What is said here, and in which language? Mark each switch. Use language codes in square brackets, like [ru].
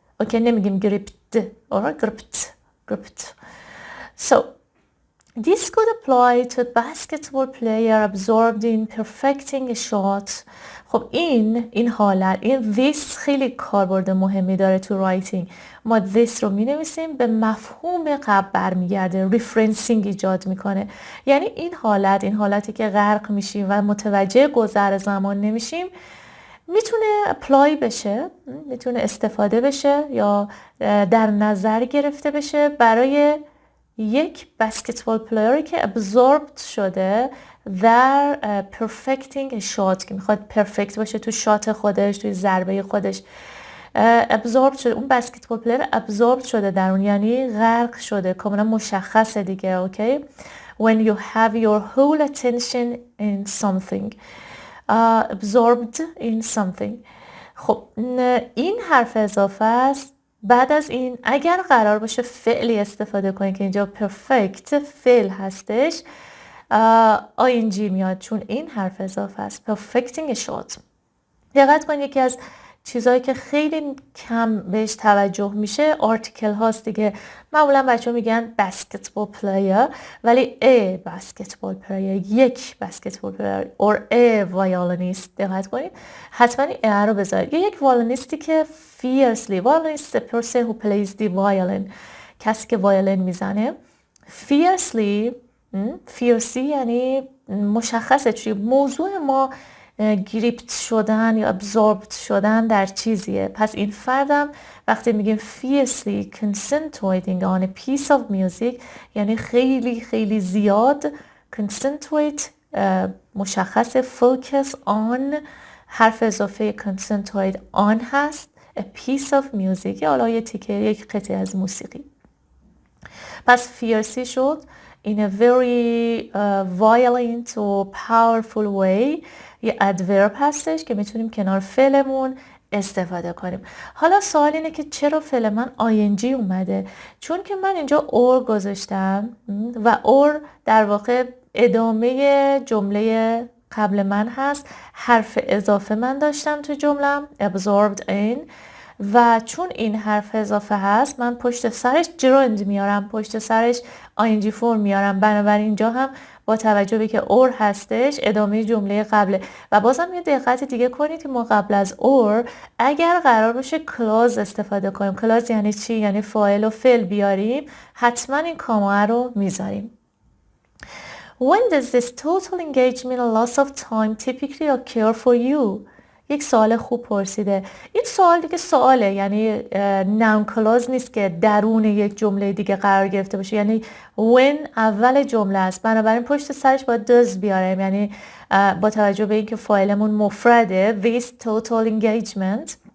[fa] اوکی نمیگیم gripped or gripped. So [en] This could apply to a basketball player absorbed in perfecting a shot. [fa] خب این حالت، این this خیلی کاربرد مهمی داره تو رایتینگ. ما this رو می نویسیم، به مفهوم قبل برمیگرده، ریفرنسینگ ایجاد میکنه. یعنی این حالتی که غرق میشیم و متوجه گذر زمان نمیشیم، میتونه اپلای بشه، میتونه استفاده بشه یا در نظر گرفته بشه برای یک بسکتبال پلیری که ابزوربد شده در perfecting شات، که میخواد پرفکت باشه تو شات خودش، توی ضربه خودش. ابزوربد شده، اون بسکتبال پلیر ابزوربد شده در اون، یعنی غرق شده، کاملا مشخصه دیگه. [en] Okay? when you have your whole attention in something, absorbed in something. [fa] خب این حرف اضافه است. بعد از این اگر قرار باشه فعلی استفاده کنید که اینجا perfect فعل هستش، ing میاد، چون این حرف اضافه است. [en] perfecting a shot. [fa] دقت کنید یکی از چیزهایی که خیلی کم بهش توجه میشه آرتیکل هاست دیگه. معمولا بچه ها میگن basketball player، ولی a basketball player، یک basketball player or a violinist. دقت کنید حتما این a رو بذارید. یک وایولینیستی که fiercely، [en] violinist the person who plays the violin، [fa] کسی که وایولین میزنه. fiercely یعنی مشخصه چی موضوع ما، گریپت شدن یا ابزوربد شدن در چیزیه. پس این فردم وقتی میگیم [en] fiercely concentrating on a piece of music، [fa] یعنی خیلی خیلی زیاد. [en] concentrate مشخص focus on، حرف اضافه concentrate on هست. [fa] a piece of music، یا حالا یک قطعه از موسیقی. [en] پس fiercely شد in a very violent or powerful way. [fa] یه adverb هستش که میتونیم کنار فعلمون استفاده کنیم. حالا سوال اینه که چرا فعل من ing اومده؟ چون که من اینجا or گذاشتم و or در واقع ادامه جمله قبل من هست. حرف اضافه من داشتم تو جملم absorbed in، و چون این حرف اضافه هست من پشت سرش gerund میارم، پشت سرش ing فرم میارم. بنابراین اینجا هم با توجه به که or هستش ادامه جمله قبله. و بازم یه دقت دیگه کنید که ما قبل از or اگر قرار باشه clause استفاده کنیم، clause یعنی چی؟ یعنی فاعل و فعل بیاریم، حتما این کاما رو میذاریم. [en] When does this total engagement and loss of time typically occur for you? [fa] یک سوال خوب پرسیده. این سوال دیگه سواله، یعنی نام کلاز نیست که درون یک جمله دیگه قرار گرفته باشه. یعنی when اول جمله است، بنابراین پشت سرش باید does بیاریم. یعنی با توجه به اینکه فاعلمون مفرده [en] this total engagement.